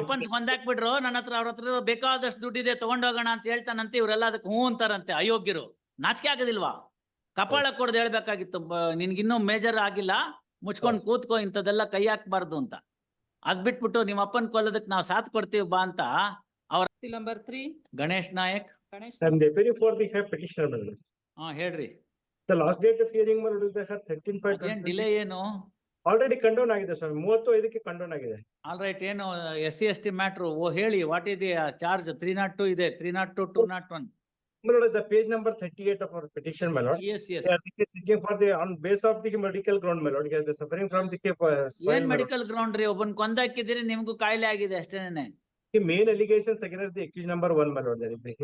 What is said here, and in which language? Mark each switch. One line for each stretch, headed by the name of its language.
Kannada: ಅಪ್ಪನ್ ಕೊಂದಾಕ್ಬಿಟ್ರು, ನನ್ನ ಹತ್ರ ಅವ್ರ ಹತ್ರ ಬೇಕಾದಷ್ಟು ದುಡ್ಡಿದೆ ತಗೊಂಡೋಗೋಣ ಅಂತ ಹೇಳ್ತಾನಂತೆ. ಇವರೆಲ್ಲ ಅದಕ್ಕೆ ಹ್ಞೂ ಅಂತಾರಂತೆ. ಅಯೋಗ್ಯರು. ನಾಚಿಕೆ ಆಗೋದಿಲ್ವಾ? ಕಪಾಳ ಕೊಡ್ದು ಹೇಳ್ಬೇಕಾಗಿತ್ತು, ನಿನ್ಗಿನ್ನೂ ಮೇಜರ್ ಆಗಿಲ್ಲ, ಮುಚ್ಕೊಂಡು ಕೂತ್ಕೋ, ಇಂಥದ್ದೆಲ್ಲ ಕೈ ಹಾಕ್ಬಾರ್ದು ಅಂತ. ಅದ್ ಬಿಟ್ಬಿಟ್ಟು ನಿಮ್ಮ ಅಪ್ಪನ್ ಕೊಲ್ಲೋದಕ್ಕೆ ನಾವು ಸಾಥ್ ಕೊಡ್ತೀವಿ ಬಾ ಅಂತ. ಅವ್ರ number 3 Ganesh Nayak.
English: I'm deputy for the petitioner, my lord.
Kannada: ಹಾ ಹೇಳ್ರಿ.
English: The last date of hearing, my lord, is the 13/5.
Kannada: ಏನ್ ಡಿಲೇ ಏನು?
English: Already condone ಆಗಿದೆ sir.
Kannada: 35ಕ್ಕೆ condone ಆಗಿದೆ.
English: All right.
Kannada: ಏನು SC/ST ಮ್ಯಾಟ್ರು? ಓ ಹೇಳಿ,
English: What is the charge?
Kannada: 302 ಇದೆ, 302, 201.
English: My lord, the page number 38 of our petition, my lord. Yes. They are seeking for the on base of the medical ground, my lord. He is suffering from the
Kannada: ಏನ್ medical ground ರೀ? ಒಬ್ಬನ್ ಕೊಂದಾಕಿದಿರಿ, ನಿಮ್ಗೂ ಕಾಯಿಲೆ ಆಗಿದೆ ಅಷ್ಟೇನೆ.
English: The main allegations against the accused number 1, my lord. There is